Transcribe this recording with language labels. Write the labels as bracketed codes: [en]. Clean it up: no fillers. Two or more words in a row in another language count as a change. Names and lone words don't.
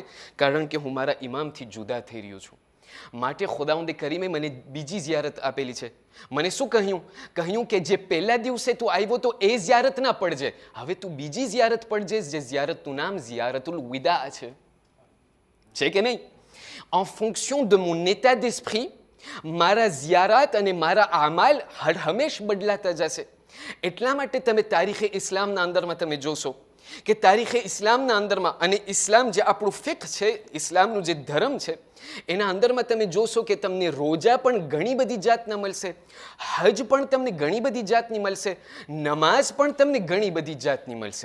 [gu] કારણ કે હું મારા ઇમામથી જુદા થઈ રહ્યો છું. માટે ખુદાવંદ કરીમે મને બીજી ઝિયારત આપેલી છે. મને શું કહ્યું કે જે પહેલા દિવસે તું આવ્યો તો એ ઝિયારત ના પડજે, હવે તું બીજી ઝિયારત પડજે, જે ઝિયારતનું નામ ઝિયારતુલ વિદા છે કે નહીં? [fr] en fonction de mon état d'esprit [gu] મારા ઝિયારત અને મારા આમાલ હર હંમેશ બદલાતા જશે. એટલા માટે તમે તારીખે ઇસ્લામના અંદરમાં તમે જોશો કે તારીખે ઇસ્લામના અંદરમાં, અને ઇસ્લામ જે આપણું ફિક્હ છે, ઇસ્લામનું જે ધર્મ છે એના અંદરમાં તમે જોશો કે તમને રોજા પણ ઘણી બધી જાતના મળશે, હજ પણ તમને ઘણી બધી જાતની મળશે, નમાઝ પણ તમને ઘણી બધી જાતની મળશે.